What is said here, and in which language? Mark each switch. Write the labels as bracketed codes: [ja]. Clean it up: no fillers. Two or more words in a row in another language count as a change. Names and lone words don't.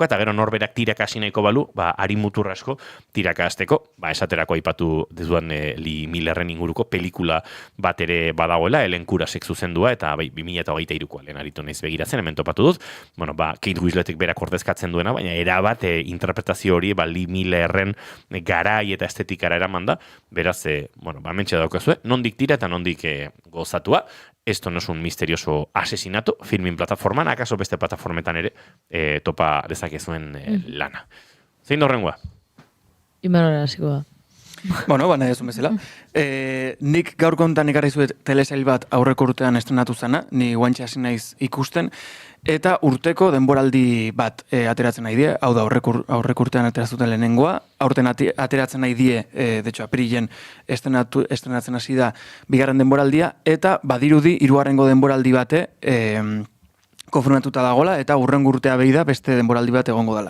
[eu] eta gero norberak tiraka hasi nahiko balu, ari mutur asko tiraka hasteko, esaterako aipatu dezuan Lee Millerren inguruko pelikula bat ere badagoela, Helen Kurasek zuzendua, eta 2023koa lehen aritu naiz begiratzen, hemen topatu dut, bueno, Kate Winsletek berak ordezkatzen duena, baina erabat interpretazio hori Lee Millerren garai eta estetikara eraman da, beraz, mentxe daukazue, nondik tira eta nondik gozatua. [es] Esto no es un misterioso asesinato, [eu] Filmin plataforman, akaso beste plataformetan ere topa dezakezuen lana. Zein dorrengoa? Imanol hasiko da. Bueno, baina ez bezala. Nik gaur kontan ekarri zuet telesail bat aurreko urtean estrenatu zana, ni guantxe hasi naiz ikusten, eta urteko denboraldi bat ateratzen nahi die, hau da aurreko urtean ateratzen lehenengoa, aurten ateratzen nahi die, [es] de hecho, [eu] apirilen estrenatzen hasi da bigarren denboraldia, eta badirudi hirugarrengo denboraldi bate konfirmatuta dagola, eta hurrengo urtea behi da beste denboraldi bat egongo dela.